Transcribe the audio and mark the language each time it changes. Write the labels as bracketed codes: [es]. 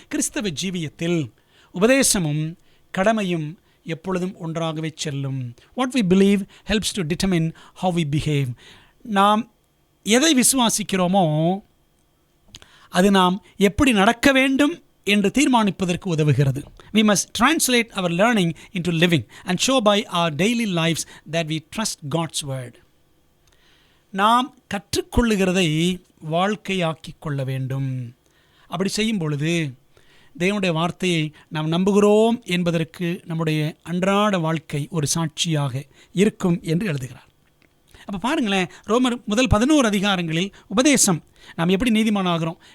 [ta] கிறிஸ்தவ ஜீவியத்தில் உபதேசமும் கடமையும் எப்பொழுதும் ஒன்றாகவே செல்லும். [en] What we believe helps to determine how we behave. [ta] நாம் எதை விசுவாசிக்கிறோமோ அது நாம் எப்படி நடக்க வேண்டும் என்று தீர்மானிப்பதற்கு உதவுகிறது. [en] We must translate our learning into living and show by our daily lives that we trust God's word. [ta] நாம் கற்றுக்கொள்ளுகிறதை வாழ்க்கையாக்கி கொள்ள வேண்டும். அப்படி செய்யும் பொழுது தேவனுடைய வார்த்தையை நாம் நம்புகிறோம் என்பதற்கு நம்முடைய அன்றாட வாழ்க்கை ஒரு சாட்சியாக இருக்கும் என்று எழுதுகிறார். அப்போ பாருங்களேன், ரோமர் முதல் 11 அதிகாரங்களில் உபதேசம், நாம் எப்படி நீதிமானாகிறோம்?